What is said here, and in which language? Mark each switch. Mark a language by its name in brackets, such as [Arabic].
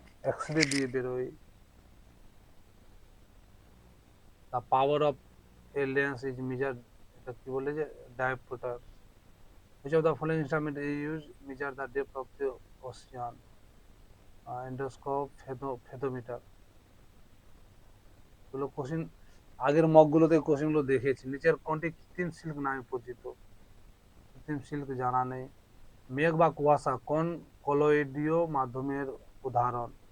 [Bangla] X-ray দিয়ে বেরোয়। [English] the power of a lens is measured, [Bangla] এটা কি বলে যে dioptre. [English] Which of the following instrument is used measure the depth of the ocean? Endoscope, phagometer। [Bangla] এগুলো question আগের মকগুলোতে কোশ্চেনগুলো দেখেছি। নিচের কোনটি কৃত্রিম সিল্ক নামে পরিচিত? কৃত্রিম সিল্ক জানা নেই। মেঘ বা কুয়াশা কোন কলোয়েডীয় মাধ্যমের উদাহরণ?